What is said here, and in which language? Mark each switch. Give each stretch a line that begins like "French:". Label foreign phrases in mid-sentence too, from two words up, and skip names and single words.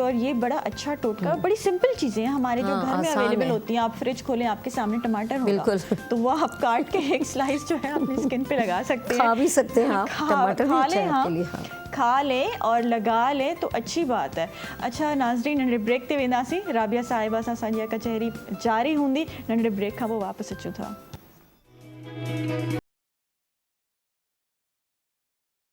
Hindi: और ये बड़ा अच्छा टोटका, बड़ी सिंपल चीज़ें हैं हमारे जो घर में आसान अवेलेबल है। होती हैं। आप फ्रिज खोलें, आपके सामने टमाटर होगा, बिल्कुल। तो वो आप काट के एक स्लाइस जो है अपनी स्किन पे लगा सकते हैं, खा भी सकते हैं आप। टमाटर भी अच्छा है आपके लिए। हाँ, खा लें और लगा लें तो अच्छी बात है।
Sindhi: अच्छा नाज़रीन, नंढे ब्रेक ते वेंदासीं। राबिया साहिबा सां असांजी कचहरी जारी हूंदी। नंढे ब्रेक खां पोइ वापसि अचूं था।